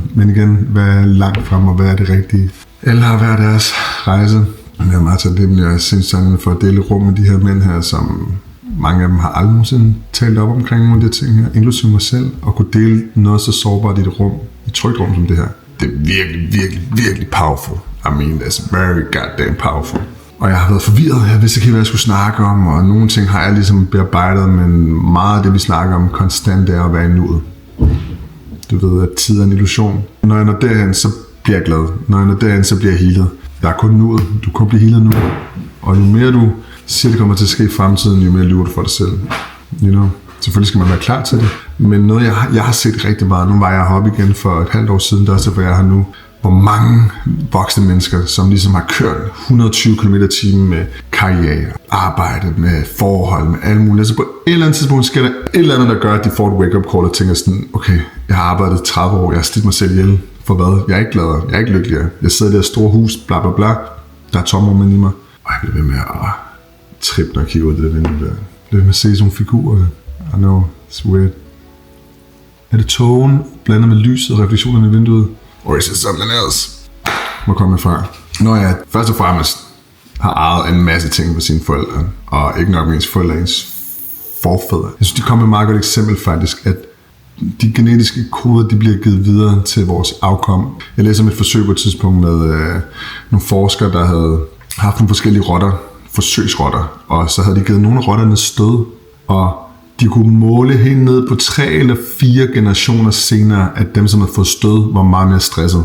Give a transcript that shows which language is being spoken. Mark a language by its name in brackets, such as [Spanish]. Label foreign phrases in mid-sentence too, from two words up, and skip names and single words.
[Danish] Men igen, hvad er langt fremme, og hvad er det rigtige? Alle har hver deres rejse. Jeg er meget taknemmelig, og jeg synes taknemmelig for at dele rum med de her mænd her, som mange af dem har aldrig nogensinde talt op omkring nogle af de ting her, inklusive mig selv, og kunne dele noget så sårbart i et rum, i et trygt rum som det her. Det er virkelig powerful. [English] I mean, that's very goddamn powerful. [Danish] Og jeg har været forvirret. Jeg vidste ikke, hvad jeg skulle snakke om, og nogle ting har jeg ligesom bearbejdet, men meget af det, vi snakker om konstant, er at være i nuet. Du ved, at tid er en illusion. Når jeg når derhen, så bliver jeg glad. Når jeg når derhen, så bliver jeg healet. Der er kun nuet. Du kan blive healet nu. Og jo mere du siger, det kommer til at ske i fremtiden, jo mere lyver du for dig selv. [English] You know? [Danish] Selvfølgelig skal man være klar til det. Men noget, jeg har set rigtig meget. Nu var jeg heroppe igen for et halvt år siden, der er så, hvor jeg har nu. Hvor mange voksne mennesker, som ligesom har kørt 120 km/t med karriere, arbejde, med forhold, med alle mulige. Altså på et eller andet tidspunkt sker der et eller andet, der gør, at de får et [English] wake-up call [Danish] og tænker sådan, okay, jeg har arbejdet 30 år, jeg har slidt mig selv ihjel. For hvad? Jeg er ikke gladere, jeg er ikke lykkeligere. Jeg sidder i det her store hus, bla bla bla. Der er tomrum i mig. Og jeg bliver ved med at trippe, når jeg kigger ud af det vindue der. Jeg bliver ved med at se sådan nogle figurer. [English] I know, it's weird. [Danish] Er det tågen blandet med lyset og refleksionerne i vinduet? [English] Or is it something else? [Danish] Hvor kommer jeg fra? Når jeg først og fremmest har ejet en masse ting på sine forældre, og ikke nok med ens forældre, ens forfædre. Jeg synes, de kommer med et meget godt eksempel faktisk, at de genetiske koder, de bliver givet videre til vores afkom. Jeg læste om et forsøg på et tidspunkt med nogle forskere, der havde haft nogle forskellige rotter, forsøgsrotter, og så havde de givet nogle af rotterne stød, og de kunne måle helt ned på 3 eller 4 generationer senere, at dem, som havde fået stød, var meget mere stresset.